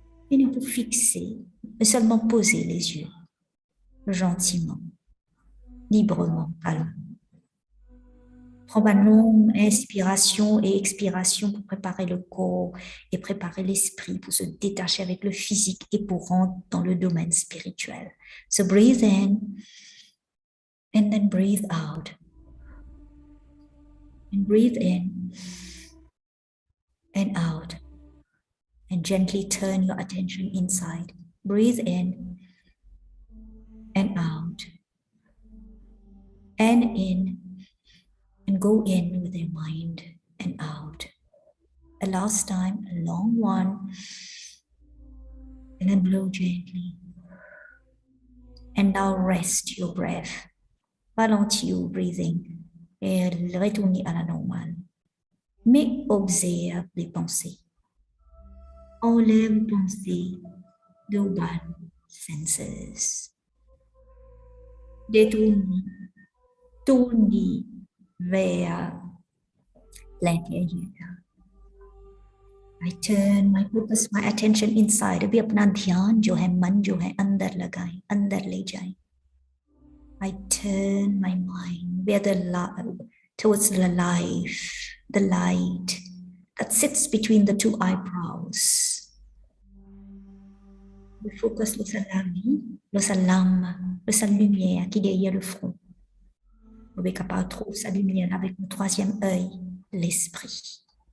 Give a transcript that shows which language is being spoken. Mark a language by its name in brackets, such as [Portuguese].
[French] Et nous pouvons fixer, mais seulement poser les yeux, gentiment, librement, calmement. Prendre une longue inspiration et expiration pour préparer le corps et préparer l'esprit pour se détacher avec le physique et pour rentrer dans le domaine spirituel. [English] So breathe in and then breathe out. And breathe in and out. And gently turn your attention inside. Breathe in and out. And in and go in with your mind and out. A last time, a long one. And then blow gently. And now rest your breath. [French] Ralentis [English] your breathing [French] et retournez à la normale. Mais observe les pensées. Enlève les pensées de vos [English] bad senses. [French] Tournez vers l'intérieur. [English] I turn my focus, my attention inside. [Hindi] अभी अपना ध्यान जो है मन जो है अंदर लगाएं, अंदर ले जाएं. [English] I turn my mind towards the light that sits between the two eyebrows. [French] Je focus sur la vie, sur sa lame, sur sa lumière qui est derrière le front. Vous êtes capable de trouver sa lumière avec le troisième œil, l'esprit.